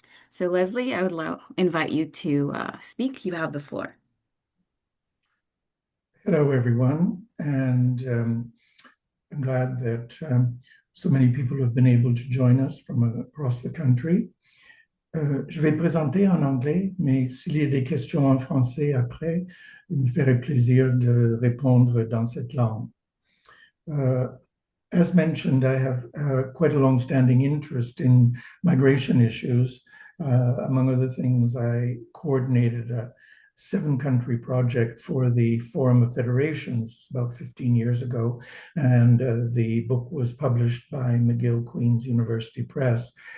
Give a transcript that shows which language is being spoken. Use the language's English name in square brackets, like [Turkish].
[English] So Leslie, I would invite you to speak. You have the floor. Hello, everyone, and I'm glad that so many people have been able to join us from across the country. [French] Je vais présenter en anglais, mais s'il y a des questions en français après, il me ferait plaisir de répondre dans cette langue. [English] As mentioned, I have quite a long-standing interest in migration issues. Among other things, I coordinated a 7-country project for the Forum of Federations about 15 years ago, and the book was published by McGill Queen's University Press.